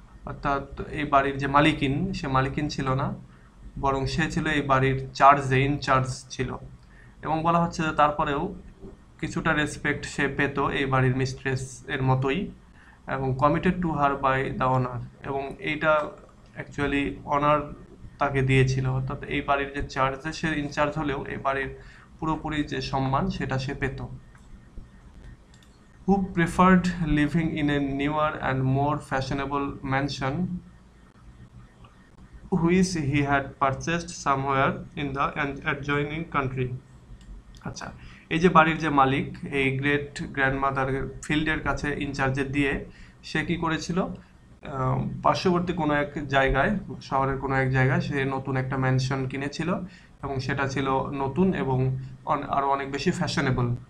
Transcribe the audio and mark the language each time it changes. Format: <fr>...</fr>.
<bn>অর্থাৎ এই বাড়ির যে মালিকিন সে মালিকিন ছিল না, বরং সে ছিল এই বাড়ির ইনচার্জ ছিল, এবং বলা হচ্ছে যে তারপরেও কিছুটা রেসপেক্ট সে পেত এই বাড়ির মিস্ট্রেস এর মতোই, এবং</bn> <en>committed to her by the honour,</en> <bn>এবং এইটা অ্যাকচুয়ালি অনার তাকে দিয়েছিল, অর্থাৎ এই বাড়ির যে সে ইনচার্জ হলেও এই বাড়ির পুরোপুরি যে সম্মান সেটা সে পেত।</bn> <en>Who preferred living in a newer and more fashionable mansion which he had purchased somewhere in the adjoining country.</en> <bn>আচ্ছা, এই যে বাড়ির যে মালিক এই গ্রেট গ্র্যান্ডমাদার ফিল্ডের কাছে ইনচার্জে দিয়ে সে কি করেছিল, পার্শ্ববর্তী কোনো এক জায়গায়, শহরের কোনো এক জায়গায় সে নতুন একটা ম্যানশন কিনেছিল, এবং সেটা ছিল নতুন এবং আরো অনেক বেশি ফ্যাশনেবল।</bn>